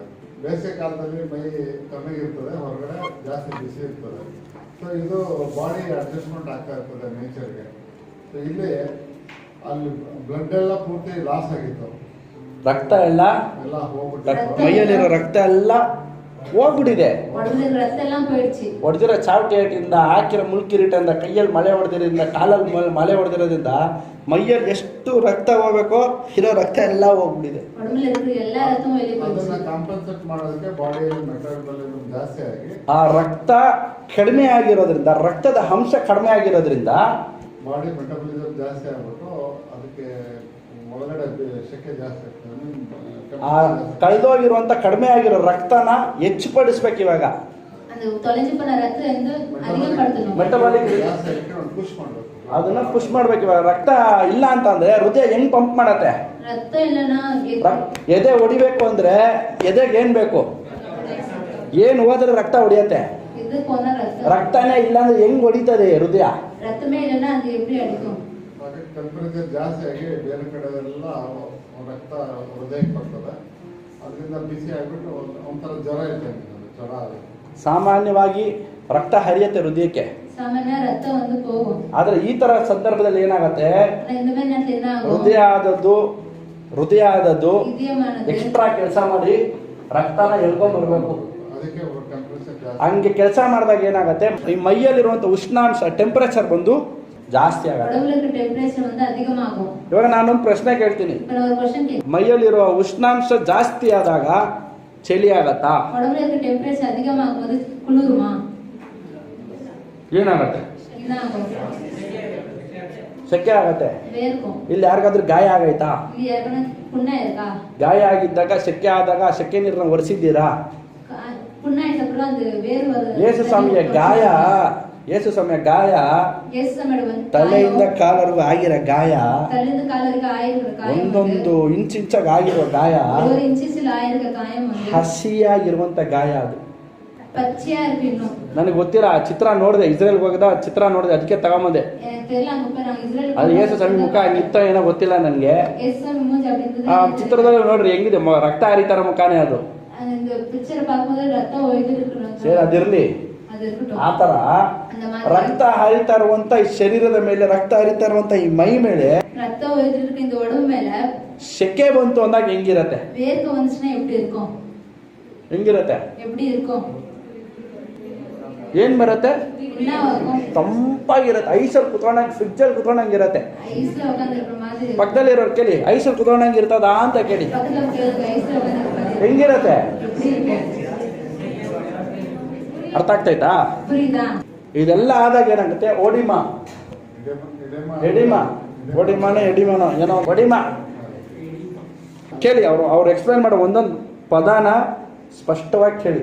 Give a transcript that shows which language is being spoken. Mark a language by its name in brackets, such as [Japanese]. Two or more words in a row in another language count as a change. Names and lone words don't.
[Kannada] ಬೇಸಿಗೆ ಕಾಲದಲ್ಲಿ ಮೈ ತಣ್ಣಗಿರ್ತದೆ, ಹೊರಗಡೆ ಜಾಸ್ತಿ ಬಿಸಿ ಇರ್ತದೆ. ಸೊ ಇದು [English] body adjustment [Kannada] ಆಗ್ತಾ ಇರ್ತದೆ ನೇಚರ್ಗೆ. ಸೊ ಇಲ್ಲಿ ಅಲ್ಲಿ ಬ್ಲಡ್ ಎಲ್ಲ ಪೂರ್ತಿ ಲಾಸ್ ಆಗಿತ್ತು, ರಕ್ತ ಎಲ್ಲ ಹೋಗ್ಬಿಟ್ಟು ಮೈಯಲ್ಲಿರೋ ರಕ್ತ ಎಲ್ಲ ಹೋಗ್ಬಿಟ್ಟಿದೆ. [Tamil] ரத்தம் எல்லாம் போயிடுச்சு. [Kannada] ಹೊಡೆದಿರೋ ಚಾವ್ಟೇಟಿಂದ, ಹಾಕಿರೋ ಮುಳ್ಕಿರೀಟದಿಂದ, ಕೈಯಲ್ಲಿ ಮಳೆ ಹೊಡೆದಿರೋದ್ರಿಂದ, ಕಾಲಲ್ಲಿ ಮಳೆ ಹೊಡೆದಿರೋದ್ರಿಂದ ಮೈಯಲ್ಲಿ ಎಷ್ಟು ರಕ್ತ ಹೋಗ್ಬೇಕೋ ಇರೋ ರಕ್ತ ಎಲ್ಲ ಹೋಗ್ಬಿಟ್ಟಿದೆ. [Tamil] உடம்புல இருக்கிற எல்லா ரத்தமும் வெளியே [Kannada] ಅದನ್ನ [Tamil] போயிடுச்சு. [Kannada] ಕಾಂಪನ್ಸೇಟ್ ಮಾಡೋದಕ್ಕೆ ಬಾಡಿಯಲ್ಲಿ ಮೆಟಾಬಾಲಿಸಮ್ ಜಾಸ್ತಿ ಆಗಿ ಆ ರಕ್ತ ಕಡಿಮೆ ಆಗಿರೋದ್ರಿಂದ, ರಕ್ತದ ಅಂಶ ಕಡಿಮೆ ಆಗಿರೋದ್ರಿಂದ [English] body metabolism [Kannada] ಜಾಸ್ತಿ ಆಗ್ಬಿಟ್ಟು ಅದಕ್ಕೆ ಒಳಗಡೆ ಶೆಕೆ ಜಾಸ್ತಿ ಆಗ್ತದೆ. ಆ ಕಳೆದೋಗಿರುವಂತ ಕಡಿಮೆ ಆಗಿರೋ ರಕ್ತನ ಹೆಚ್ಚುಪಡಿಸ್ಬೇಕು. ಇವಾಗ [Tamil] அந்த தொலைஞ்சு போன ரத்தம் வந்து அதிகப்படுத்தணும். [Kannada] ಮೆಟಬಾಲಿಕ್ ಜಾಸ್ತಿ ಆಗಿ ಪುಷ್ ಮಾಡಬೇಕು, ಅದನ್ನ ಪುಷ್ ಮಾಡ್ಬೇಕು. ಇವಾಗ ರಕ್ತ ಇಲ್ಲ ಅಂತಂದ್ರೆ ಹೃದಯ ಹೆಂಗ್ ಪಂಪ್ ಮಾಡತ್ತೆ, [Tamil] ரத்தம் இல்லனா [Kannada] ಎದೆ ಹೊಡಿಬೇಕು ಅಂದ್ರೆ ಎದೆಗೆ ಏನ್ ಬೇಕು, ಏನ್ ಹೋದ್ರೆ ರಕ್ತ ಹೊಡಿಯತ್ತೆ. [Tamil] இது போன ரத்தம், [Kannada] ರಕ್ತನೇ ಇಲ್ಲ ಅಂದ್ರೆ ಹೆಂಗ್ ಹೊಡಿತದೆ ಹೃದಯ, [Tamil] ரத்தமே இல்லனா அது எப்படி அடிக்கும். [Kannada] ಟೆಂಪರೇಚರ್ ಜಾಸ್ತಿ ಆಗಿ ಬೇರೆ ಕಡೆ ಎಲ್ಲ ರಕ್ತ ಹೃದಯಕ್ಕೆ ಬರ್ತದೆ. ಅದರಿಂದ ಬಿಸಿ ಆಗಿಬಿಟ್ಟು ಒಂಥರ ಜ್ವರ ಇರ್ತದೆ, ಜ್ವರ ಆಗುತ್ತೆ. ಸಾಮಾನ್ಯವಾಗಿ ರಕ್ತ ಹರಿಯತ್ತೆ ಹೃದಯಕ್ಕೆ, ಸಾಮಾನ್ಯ ರಕ್ತ ಒಂದು ಹೋகும். ಆದ್ರೆ ಈ ತರ ಸಂದರ್ಭದಲ್ಲಿ ಏನಾಗತ್ತೆ, [Tamil] இந்த மாதிரி நேரத்துல என்ன ஆகும், [Kannada] ಹೃದಯ ಆದದ್ದು [Tamil] இதயமானது [Kannada] ಎಕ್ಸ್ಟ್ರಾ ಕೆಲಸ ಮಾಡಿ ರಕ್ತನ ಎಳ್ಕೊಂಡ್ ಬರ್ಬೇಕು. ಅದಕ್ಕೆ ಟೆಂಪರೇಚರ್ ಜಾಸ್ತಿ. ಹಂಗೆ ಕೆಲಸ ಮಾಡಿದಾಗ ಏನಾಗತ್ತೆ, ಈ ಮೈಯಲ್ಲಿರುವಂತ ಉಷ್ಣಾಂಶ ಟೆಂಪರೇಚರ್ ಬಂದು ಜಾಸ್ತಿ ಆಗತ್ತೆ. [Tamil] உடம்புல இருக்க டெம்பரேச்சர் வந்து அதிகமாகும். [Kannada] ಇವಾಗ ನಾನೊಂದು ಪ್ರಶ್ನೆ ಕೇಳ್ತೀನಿ, [Tamil] இப்ப நான் ஒரு क्वेश्चन கேக்குறேன். [Kannada] ಮೈಯಲ್ಲಿರುವ ಉಷ್ಣಾಂಶ ಜಾಸ್ತಿ ಆದಾಗ ಚಳಿ ಆಗತ್ತಾ, [Tamil] உடம்புல இருக்க டெம்பரேச்சர் அதிகமாகும்போது குளிருமா, [Kannada] ಏನಾಗತ್ತೆ, [Tamil] என்ன ஆகும், [Kannada] ಸೆಕೆ ಆಗತ್ತೆ. [Tamil] வேர்க்கும். [Kannada] ಇಲ್ಲಿ ಯಾರಿಗಾದ್ರೂ ಗಾಯ ಆಗೈತಾ, [Tamil] இது ஏற்கனவே புண்ணா இருக்கா, [Kannada] ಗಾಯ ಆಗಿದ್ದಾಗ ಸೆಕೆ ಆದಾಗ ಸೆಕೆ ನೀರನ್ನ ಒರೆಸಿದ್ದೀರಾ? [Tamil] புண்ணாயிட்ட அப்புறம் அந்த வேர் வருது. [Kannada] ಯೇಸು ಸ್ವಾಮಿಯ ಗಾಯ ಯೇಸು ಸ್ವಾಮಿಯ ಗಾಯ [Tamil] இயேசு சாமியோட வந்து [Kannada] ತಲೆಯಿಂದ ಕಾಲವರೆಗೂ ಆಗಿರೋ ಗಾಯ, [Tamil] தலையிலிருந்து கால் வரைக்கும் ஆயிருக்கிற காயம் [Kannada] ಒಂದೊಂದು ಇಂಚಿಂಚಾಗಿ ಆಗಿರೋ ಗಾಯ, [Tamil] ஒரு இன்ச்சில் ஆயிருக்கிற காயம் வந்து [Kannada] ಹಸಿಯಾಗಿರುವಂತ ಗಾಯ ಅದು. [Tamil] பச்சையா இருக்கு இன்னும். [Kannada] ನನಗೆ ಗೊತ್ತಿಲ್ಲ, ಆ ಚಿತ್ರ ನೋಡಿದೆ, ಇಸ್ರೇಲ್ಗೆ ಹೋಗದ ಚಿತ್ರ ನೋಡಿದೆ, ಅದಕ್ಕೆ ತಗೊಂಬಂದೆ. [Tamil] எனக்கு தெரியல, அங்க போய் நாங்க இஸ்ரேல் [Kannada] ಅದು ಯೇಸು ಸ್ವಾಮಿ ಮುಖ ಹಂಗಿತ್ತ ಏನೋ ಗೊತ್ತಿಲ್ಲ ನನಗೆ. [Tamil] இயேசு சாமி மூஞ்சி அப்படி இருந்தது. [Kannada] ಆ ಚಿತ್ರದಲ್ಲಿ ನೋಡ್ರಿ ಹೆಂಗಿದೆ, ರಕ್ತ ಹರಿತಾರ ಮುಖಾನೇ ಅದು. [Tamil] அந்த பிக்சரை பார்க்கும்போது ரத்தம் ஒழுகி இருக்கணும். [Kannada] ಸರಿ, ಅದಿರ್ಲಿ. [Tamil] அது இருக்கட்டும். [Kannada] ಆತರ [Tamil] அந்த மாதிரி [Kannada] ರಕ್ತ ಹರಿತಾ ಇರುವಂತ ಈ ಶರೀರದ ಮೇಲೆ, ರಕ್ತ ಹರಿತಾ ಇರುವಂತ ಈ ಮೈ ಮೇಲೆ [Tamil] ரத்தம் ஒழுகி இருக்க இந்த உடம்பு மேல [Kannada] ಸೆಕೆ ಬಂತು ಅಂದಾಗ ಹೆಂಗಿರತ್ತೆ? [Tamil] வேர்க்க வந்துச்சுன்னா எப்படி இருக்கும்? [Kannada] ಹೆಂಗಿರತ್ತೆ? [Tamil] எப்படி இருக்கும்? [Kannada] ಏನ್ ಬರುತ್ತೆ? [Tamil] என்ன ஆகும்? [Kannada] ತಂಪಾಗಿರತ್ತೆ. ಐಸಲ್ಲಿ ಕುತ್ಕೊಂಡಂಗೆ, ಫ್ರಿಡ್ಜಲ್ಲಿ ಕುತ್ಕೊಂಡಂಗಿರತ್ತೆ. [Tamil] ஐஸ்ல உட்கார்ந்திருக்கிற மாதிரி. [Kannada] ಪಕ್ಕದಲ್ಲಿ ಇರೋರು ಕೇಳಿ, ಐಸಲ್ಲಿ ಕುತ್ಕೊಂಡಂಗೆ ಇರ್ತದಾ ಅಂತ ಕೇಳಿ. [Tamil] பக்கத்துல உட்கார்ந்து ஐஸ்ல உட்கார்ந்திருக்கிற மாதிரி. [Kannada] ಹೆಂಗಿರತ್ತೆ? [Tamil] எப்படி இருக்கும்? [Kannada] ಅರ್ಥ ಆಗ್ತೈತಾ? [Tamil] புரியுதா? [Kannada] ಇದೆಲ್ಲ ಆದಾಗ ಏನಾಗುತ್ತೆ? ಓಡಿಮಾ, ಎಡಿಮಾ, ಓಡಿಮಾನೋ ಎಡಿಮಾನೋ ಏನೋ ಒಡಿಮಾ. ಕೇಳಿ, ಅವ್ರು ಎಕ್ಸ್ಪ್ಲೈನ್ ಮಾಡೋ ಒಂದೊಂದು ಪದಾನ ಸ್ಪಷ್ಟವಾಗಿ ಕೇಳಿ.